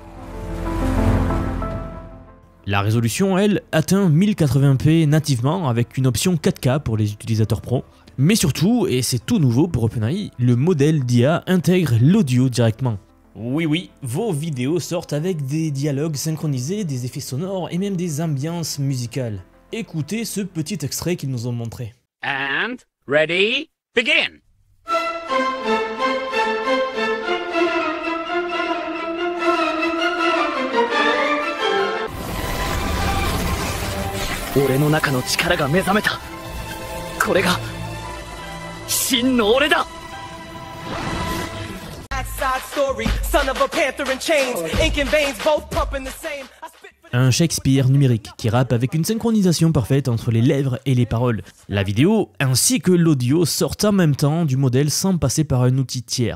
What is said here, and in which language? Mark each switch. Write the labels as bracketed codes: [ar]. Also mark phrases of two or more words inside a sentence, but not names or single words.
[fr] La résolution, elle, atteint 1080p nativement avec une option 4K pour les utilisateurs pro. Mais surtout, et c'est tout nouveau pour OpenAI, le modèle d'IA intègre l'audio directement. Oui, vos vidéos sortent avec des dialogues synchronisés, des effets sonores et même des ambiances musicales. Écoutez ce petit extrait qu'ils nous ont montré. [en] And ready, begin! [ja] 俺の中の力が目覚めた。これが真の俺だ。 [fr] Un Shakespeare numérique qui rappe avec une synchronisation parfaite entre les lèvres et les paroles. La vidéo ainsi que l'audio sortent en même temps du modèle sans passer par un outil tiers.